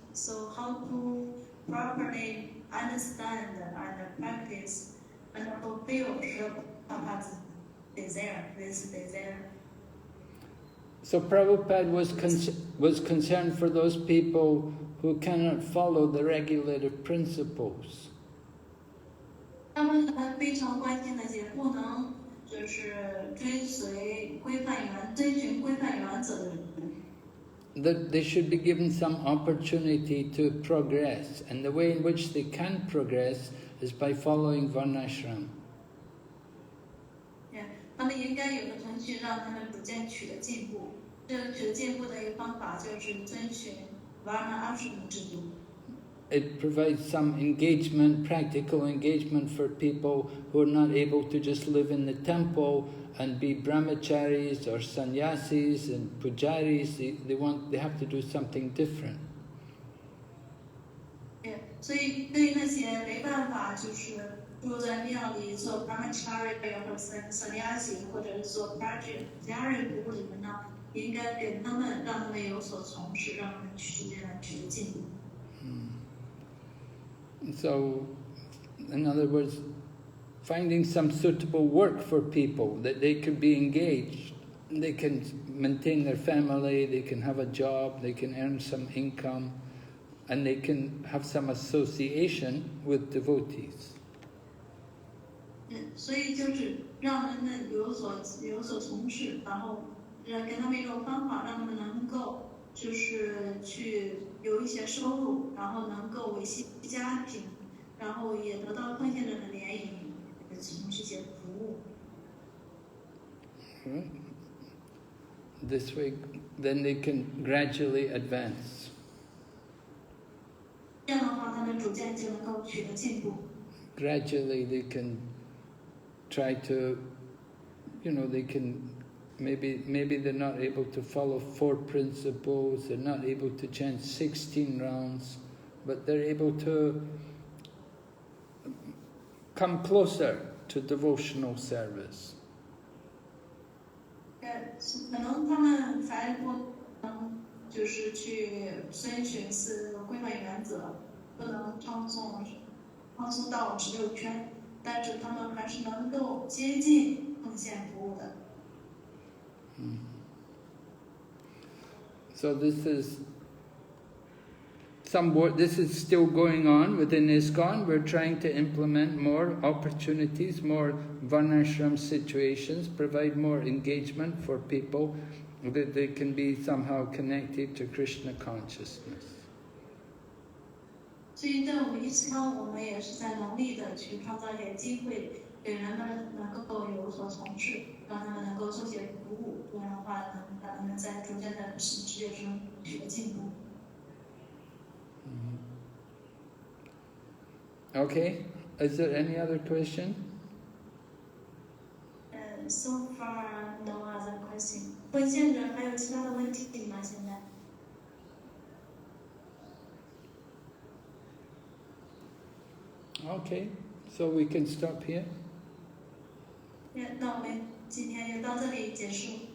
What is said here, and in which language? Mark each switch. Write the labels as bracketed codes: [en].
[en] So how to properly understand and practice and fulfill Srila Prabhupada's desire, this desire. So Prabhupada was concerned for those people who cannot follow the regulative principles. [zh] 他们非常关心那些不能就是追随规范原遵循规范原则的人。 [en] That they should be given some opportunity to progress, and the way in which they can progress is by following Varnashram. [zh] 他们应该有个程序让他们逐渐取得进步。这个取得进步的一个方法就是遵循 Varna Ashram 制度。 [en] It provides some engagement, practical engagement for people who are not able to just live in the temple and be brahmacharis or sannyasis and pujaris. They have to do something different. [zh] 所以对于那些没办法就是住在庙里做 brahmachari 或者 sannyasi 或者是做 pujari 服务的人呢，应该给他们让他们有所从事，让他们取得进步。 [en] So, in other words, finding some suitable work for people that they can be engaged, they can maintain their family, they can have a job, they can earn some income, and they can have some association with devotees. [zh] 所以就是让人们有所从事，然后给他们一种方法，让他们能够就是去有一些收入，然后能够维系家庭，然后也得到奉献人的联谊，从事一些服务。 [en] This way, then they can gradually advance. [zh] 这样的话，他们逐渐就能够取得进步。 [en] Gradually, they can try to, they can. Maybe they're not able to follow 4 principles, they're not able to chant 16 rounds, but they're able to come closer to devotional service. [zh] 可能他们还不能就是去遵循4个规范原则，不能唱诵到16圈，但是他们还是能够接近奉献服务的。 [en] So this is some work. This is still going on within ISKCON. We're trying to implement more opportunities, more varnashram situations, provide more engagement for people that they can be somehow connected to Krishna consciousness. [zh] 所以在我们ISKCON，我们也是在努力的去创造一些机会，给人们能够有所从事，让他们能够做些服务，这样的话能让他们在逐渐的世界中取得进步。 [en] Okay, is there any other question? So far no other question. [zh] 会见者还有其他的问题吗？现在？ [en] Okay, so we can stop here. [zh] 那我们今天就到这里结束。